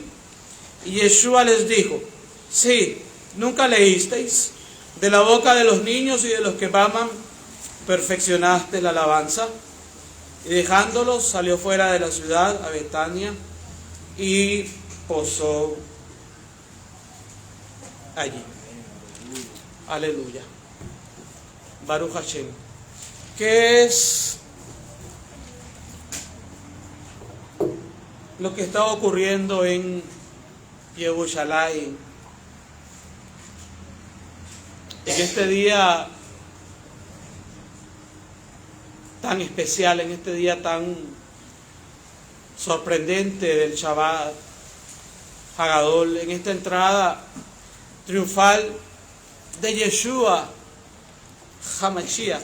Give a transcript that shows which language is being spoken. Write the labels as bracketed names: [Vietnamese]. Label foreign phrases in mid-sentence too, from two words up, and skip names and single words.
[Spanish] Y Yeshua les dijo: sí, ¿nunca leísteis? De la boca de los niños y de los que maman, perfeccionaste la alabanza. Y dejándolos, salió fuera de la ciudad a Betania y posó allí. [Hebrew] Aleluya. ברוך השם. [Spanish] ¿Qué es lo que está ocurriendo en Jerusalén en este día tan especial, en este día tan sorprendente del [Hebrew] שבת הגדול, [Spanish] en esta entrada triunfal de Yeshua HaMashiach?